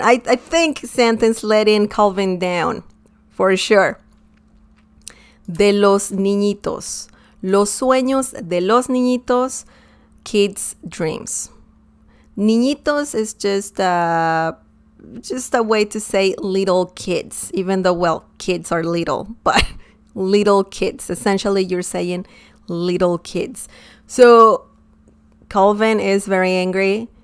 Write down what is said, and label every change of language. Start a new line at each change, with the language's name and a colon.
English: I think Santa's letting Calvin down for sure.
Spanish: De los niñitos. Los sueños de los niñitos,
English: kids' dreams. Niñitos is just a way to say little kids, even though, well, kids are little, but little kids. Essentially, you're saying little kids. So Calvin is very angry.